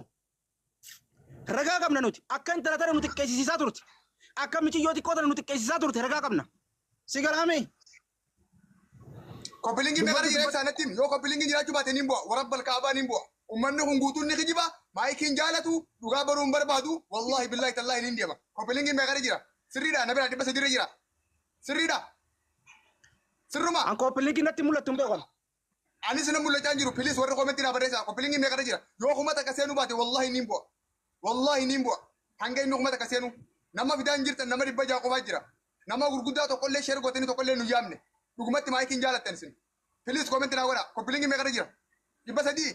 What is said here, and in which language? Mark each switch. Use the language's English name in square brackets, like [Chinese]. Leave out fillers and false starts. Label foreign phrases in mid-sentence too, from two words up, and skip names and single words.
[Oromo] Ragaa qabna nuti akka intala tana nuti qeessisiisaa turte akka michiyyoo xiqqoo tana nuti qeessisiisaa turte ragaa qabna si galaame. Koppilingi meeqara jira ibsaanatti yoo koppilingi jiraachuu baate ni bu'a [Arabic] وربّ الكعبة [Oromo] ni bu'a ummanni kun guutuun ni kijiba maayikiin jaalatu dhugaa baruun barbaadu [Arabic] والله بالله تالله [Oromo] ni deema koppilingi meeqara jira sirriidha na bira dhibba sadii jira sirriidha sirruma. An koppilingi natti mul'attu hin beekan. Anis na mul'achaa jiru pilis warri komentii naa barreessaa koppilingi meeqara jira yoo kumata akka seenuu baate wallahi ni bu'a. Wallahi ni bu'a hanga inni kumata akka seenu nama fidaan jirtan nama dhibba ja'a qofaa jira nama gurguddaa tokkollee sheer gootanii tokkollee nu yaamne dhugumatti maayikiin jaalattan isin pilis komentii naa godha koppilingi meeqara jira dhibba sadii.